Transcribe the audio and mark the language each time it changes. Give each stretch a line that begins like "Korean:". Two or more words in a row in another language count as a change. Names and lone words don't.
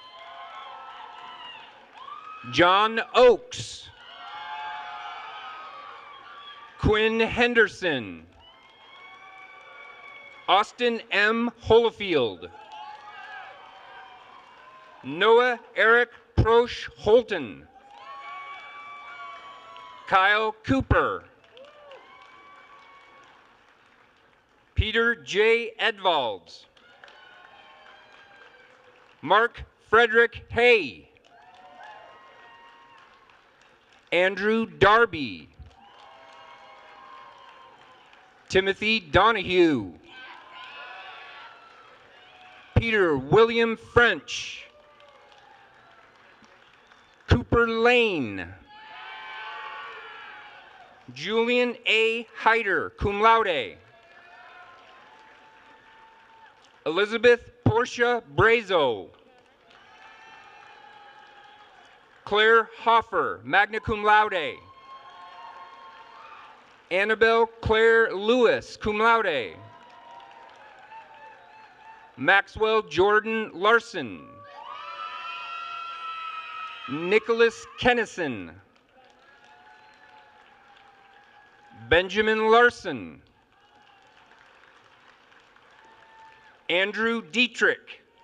English: John Oakes. Quinn Henderson. Austin M. Holofield. Noah Eric Prosch Holton. Kyle Cooper. Peter J. Edvalds. Mark Frederick Hay. Andrew Darby. Timothy Donahue. Peter William French. Cooper Lane. Julian A. Hyder,
Latin: cum laude.
English: Elizabeth Portia Brazo. Claire Hoffer,
Latin: magna cum laude.
English: Annabelle Claire Lewis,
Latin: cum laude.
English: Maxwell Jordan Larson. Nicholas Kennison. Benjamin Larson. Andrew Dietrich.